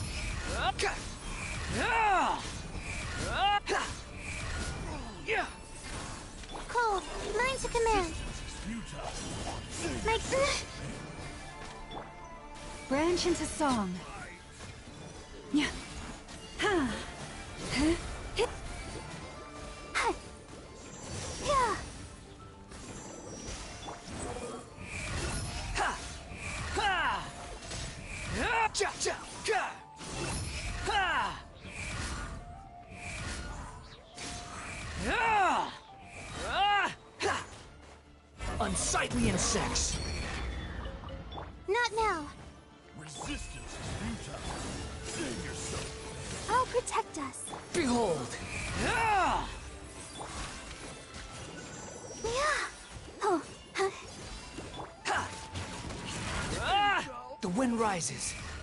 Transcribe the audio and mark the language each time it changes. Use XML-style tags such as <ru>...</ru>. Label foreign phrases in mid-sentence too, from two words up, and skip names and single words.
<en>Cold. Mine to command. My. Branch into song. Yeah. Ha. Huh? Hit. Ha. Yeah. Ha. Ha. Cha cha ka. Ha. Unsightly insects. Not now. Resistance is futile. Save yourself. I'll protect us. Behold. Yeah. Oh. The wind rises.</en>